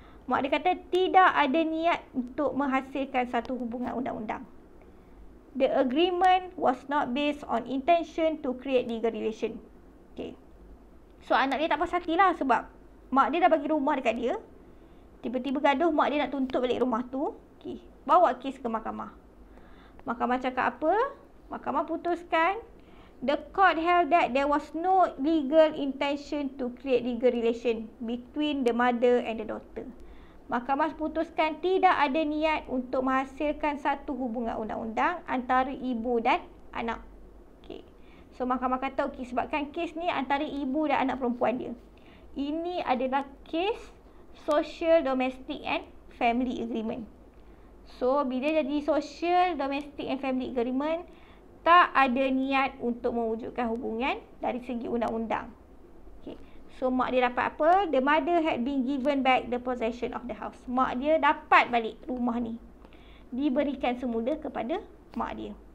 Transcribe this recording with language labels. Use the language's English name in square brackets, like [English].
[Malay] Mak dia kata tidak ada niat untuk menghasilkan satu hubungan undang-undang. [English] The agreement was not based on intention to create legal relation. [Malay] Okay. So anak dia tak puas hati lah sebab mak dia dah bagi rumah dekat dia. Tiba-tiba gaduh, mak dia nak tuntut balik rumah tu. Okay. Bawa kes ke mahkamah. Mahkamah cakap apa? Mahkamah putuskan, [English] the court held that there was no legal intention to create legal relation between the mother and the daughter. [Malay] Mahkamah putuskan tidak ada niat untuk menghasilkan satu hubungan undang-undang antara ibu dan anak. Okay. So mahkamah kata okey, sebabkan kes ni antara ibu dan anak perempuan dia. Ini adalah kes [English] social, domestic and family agreement. [Malay] So bila jadi [English] social, domestic and family agreement, [Malay] tak ada niat untuk mewujudkan hubungan dari segi undang-undang. Okay. So mak dia dapat apa? [English] The mother had been given back the possession of the house. [Malay] Mak dia dapat balik rumah ni. Diberikan semula kepada mak dia.